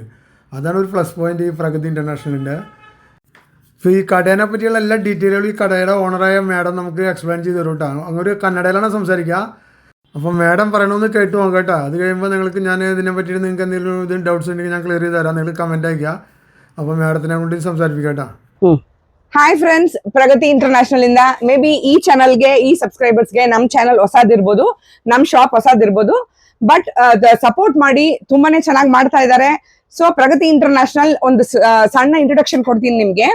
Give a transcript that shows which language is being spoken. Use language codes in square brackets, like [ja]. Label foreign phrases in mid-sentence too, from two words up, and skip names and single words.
[ml] അതാണ് ഒരു [en] plus point [ml] ഈ പ്രഗതി ഇൻ്റർനാഷണലിൻ്റെ. ഇപ്പോൾ ഈ കടേനെ പറ്റിയുള്ള എല്ലാ ഡീറ്റെയിലുകളും ഈ കടയുടെ ഓണറായ മാഡം നമുക്ക് എക്സ്പ്ലെയിൻ ചെയ്ത് തരും കേട്ടോ. അങ്ങൊരു കന്നഡയിലാണ് സംസാരിക്കുക. അപ്പോൾ മാഡം പറയണമെന്ന് കേട്ട് നോക്കാം കേട്ടോ. അത് കഴിയുമ്പോൾ നിങ്ങൾക്ക് ഞാൻ ഇതിനെ പറ്റിയിട്ട് നിങ്ങൾക്ക് എന്തെങ്കിലും ഇത് ഡൗട്ട്സ് ഉണ്ടെങ്കിൽ ഞാൻ ക്ലിയർ ചെയ്ത് തരാം. നിങ്ങൾ കമൻറ്റ് അയക്കുക. അപ്പോൾ മാഡത്തിനെ കൊണ്ട് സംസാരിപ്പിക്കാം കേട്ടോ. [en] hi friends, [kn] ಪ್ರಗತಿ ಇಂಟರ್ನ್ಯಾಷನಲ್ ಇಂದ [en] may be [kn] ಈ ಚಾನಲ್ಗೆ ಈ ಸಬ್ಸ್ಕ್ರೈಬರ್ಸ್ಗೆ ನಮ್ ಚಾನಲ್ ಹೊಸದಿರ್ಬೋದು, ನಮ್ ಶಾಪ್ ಹೊಸದಿರ್ಬೋದು, [en] but support [kn] ಮಾಡಿ ತುಂಬಾನೇ ಚೆನ್ನಾಗಿ ಮಾಡ್ತಾ ಇದ್ದಾರೆ. ಸೊ ಪ್ರಗತಿ ಇಂಟರ್ನ್ಯಾಷನಲ್ ಒಂದು ಸಣ್ಣ ಇಂಟ್ರೊಡಕ್ಷನ್ ಕೊಡ್ತೀನಿ ನಿಮ್ಗೆ.